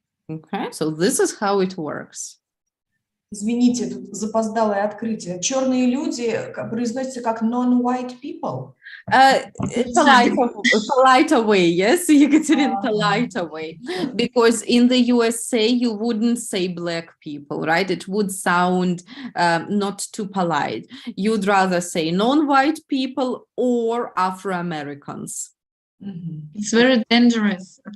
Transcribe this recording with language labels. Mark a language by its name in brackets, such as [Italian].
[English] Okay, so this is how it works. [Russian] Извините, тут запоздалое открытие. Черные люди произносятся как [English] non-white people. Polite way, yes, Ekaterina, polite way. Because in the USA, you wouldn't say black people, right? It would sound not too polite. You'd rather say non-white people or Afro-Americans. It's very dangerous.